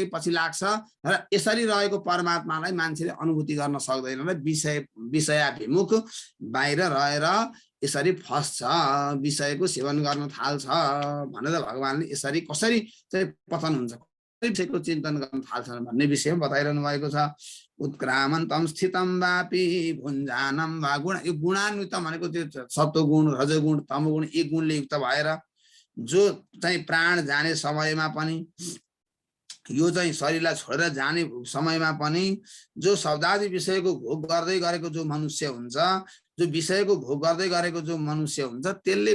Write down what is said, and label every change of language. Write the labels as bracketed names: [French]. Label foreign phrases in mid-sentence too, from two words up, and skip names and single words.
[Nepali] पछि लाग्छ र यसरी रहेको परमात्मालाई मान्छेले अनुभूति गर्न सक्दैन र विषयाभिमुख बाहिर रहेर यसरी फस्छ विषयको सेवन गर्न थाल्छ भनेर भगवानले यसरी कसरी चाहिँ पतन हुन्छ विषयको चिन्तन गर्न थाल्छन् भन्ने विषयमा बताइरहनु भएको छ [Sanskrit] उत्क्रामन्तम स्थितम वापि भुञ्जानम वा गुण [Nepali] यो गुणान्वित भनेको त्यो सत्वगुण रजोगुण तमोगुण एक गुणले युक्त भएर जो चाहिँ प्राण जाने समयमा पनि यो चाहिँ शरीरलाई छोडेर जाने समयमा पनि जो शब्दादि विषयको भोग गर्दै गरेको जो मनुष्य हुन्छ जो विषयको भोग गर्दै गरेको जो मनुष्य हुन्छ त्यसले